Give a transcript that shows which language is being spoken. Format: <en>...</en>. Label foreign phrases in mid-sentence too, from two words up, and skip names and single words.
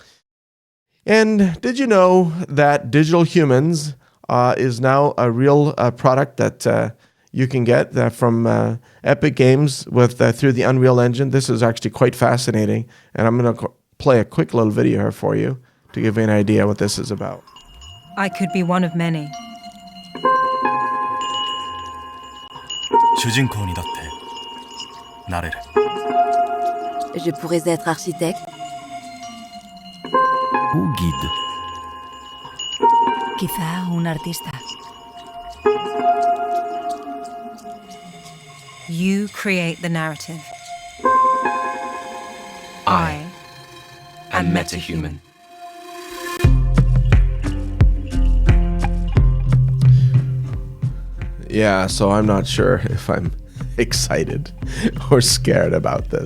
<en>And did you know that Digital Humans is now a real product that you can get from Epic Games with through the Unreal Engine. This is actually quite fascinating, and I'm going to play a quick little video here for you to give you an idea what this is about. I could be one of many.</en> <ja>主人公にだってなれる</ja> <fr>Je pourrais être architecte. Ou guide.</fr> <es>Quizá un artista.</es> <en>You create the narrative. I am metahuman. Yeah, so I'm not sure if I'm excited or scared about this.</en>